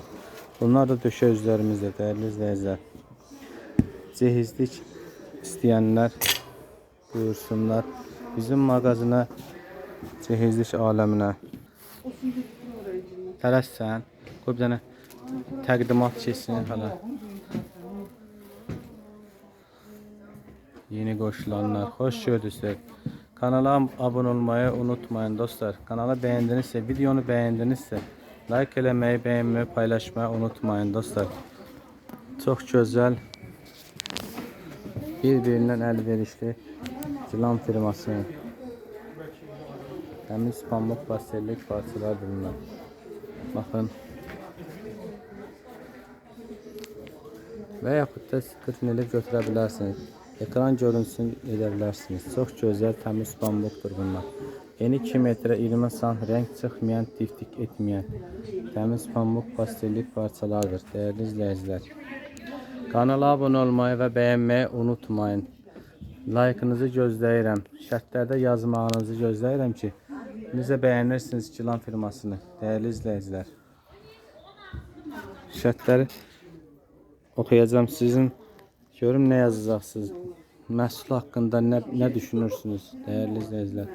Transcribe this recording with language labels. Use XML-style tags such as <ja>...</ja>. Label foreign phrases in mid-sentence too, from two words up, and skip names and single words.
<az>Bunlar da döşə üzlərimizdir</az> <tr>değerli izləyicilər.</tr> <az>Cehizlik istəyənlər buyursunlar bizim mağazına, cehizlik aləminə. Tələsən, qoy bir dənə təqdimat keçsin hala. Yeni qoşulanlar, hoş gördünüz. Kanala abone olmayı unutmayın dostlar. Kanala beğendinizse,</az> <tr>videonu beğendinizse</tr> <az>like eləməyi, beğenmeyi, paylaşmayı unutmayın dostlar.</az> <tr>Çok güzel, birbirinden əlverişli Cilan firması.</tr> <az>Təmiz pamuk pastellik parçalardır bunlar. Bakın. Və yaxud da skrin elib götürə bilərsiniz.</az> <tr>Ekran görüntüsünü</tr> <az>edə bilərsiniz. Çox gözəl, təmiz pamukdur bunlar. Eni 2 metre 20 sant, renk çıxmayan, tiftik etməyən, təmiz pamuk pastellik parçalardır.</az> <tr>Değerli izleyiciler, kanala abone olmayı ve beğenmeyi unutmayın.</tr> <az>Like'ınızı gözləyirəm. Şərtlərdə yazmağınızı gözləyirəm ki, necə bəyənirsiniz Cilan firmasını.</az> <tr>Değerli izleyiciler,</tr> <az>şərtləri oxuyacağım sizin. Görüm nə yazacaqsınız. Məhsul haqqında nə düşünürsünüz</az> <tr>değerli izleyiciler.</tr>